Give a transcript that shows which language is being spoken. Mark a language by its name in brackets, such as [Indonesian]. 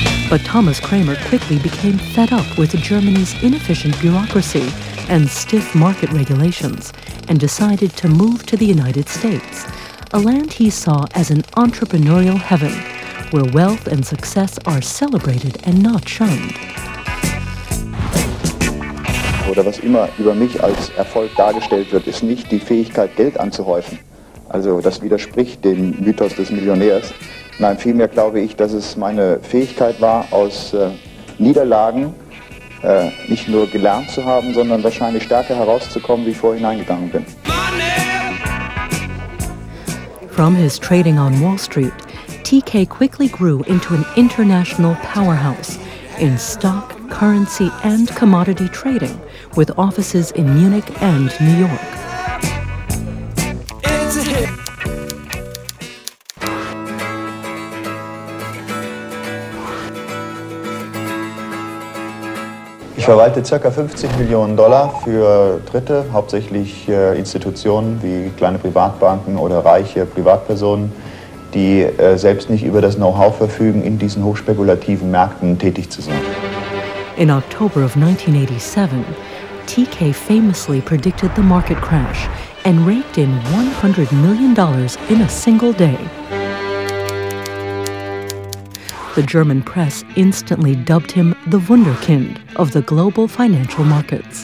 [English] But Thomas Kramer quickly became fed up with Germany's inefficient bureaucracy and stiff market regulations, and decided to move to the United States, a land he saw as an entrepreneurial heaven, where wealth and success are celebrated and not shunned. [German] Oder was immer über mich als Erfolg dargestellt wird, ist nicht die Fähigkeit, Geld anzuhäufen. Also das widerspricht dem Mythos des Millionärs. Nein, vielmehr glaube ich, dass es meine Fähigkeit war, aus Niederlagen nicht nur gelernt zu haben, sondern wahrscheinlich stärker herauszukommen, wie ich vorher hineingegangen bin. [English] From his trading on Wall Street, TK quickly grew into an international powerhouse in stock, currency, and commodity trading, with offices in Munich and New York. [German] Ich verwalte ca. 50 Millionen Dollar für Dritte, hauptsächlich Institutionen wie kleine Privatbanken oder reiche Privatpersonen, die selbst nicht über das Know-how verfügen, in diesen hochspekulativen Märkten tätig zu sein. [English] In October of 1987, TK famously predicted the market crash and raked in $100 million in a single day. The German press instantly dubbed him the Wunderkind of the global financial markets.